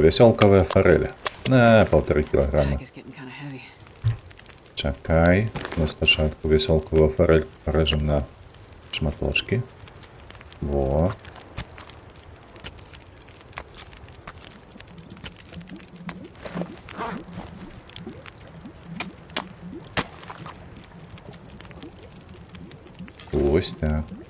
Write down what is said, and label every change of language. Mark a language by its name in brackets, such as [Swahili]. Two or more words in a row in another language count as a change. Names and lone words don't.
[Belarusian] Вясёлкавая фарэль. На, 1,5 кілаграма. [English] Bag is getting kind of heavy. [Belarusian] Чакай. Мы спачатку вясёлкавую фарэль парэжам на шматочкі. [Ukrainian] Во. Ось так.